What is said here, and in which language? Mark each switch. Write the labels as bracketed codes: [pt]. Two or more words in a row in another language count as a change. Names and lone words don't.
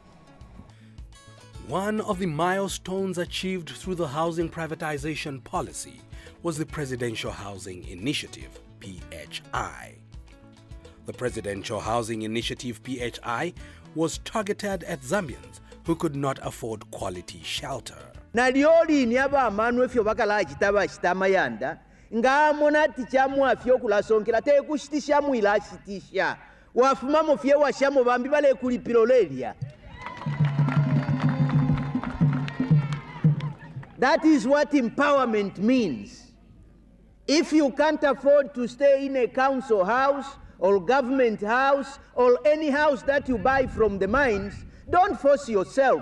[en] One of the milestones achieved through the housing privatization policy was the Presidential Housing Initiative, PHI. The Presidential Housing Initiative, PHI, was targeted at Zambians who could not afford quality shelter. [bem] Nalioli nyaba manu efyo bakala chitaba chitamayanda ngamona tichamu afyo kulasonkela te kushitisha mwila shitisha wafuma mufye washamo bambi bale kulipirolelia. [en] That is what empowerment means. If you can't afford to stay in a council house or government house or any house that you buy from the mines, don't force yourself.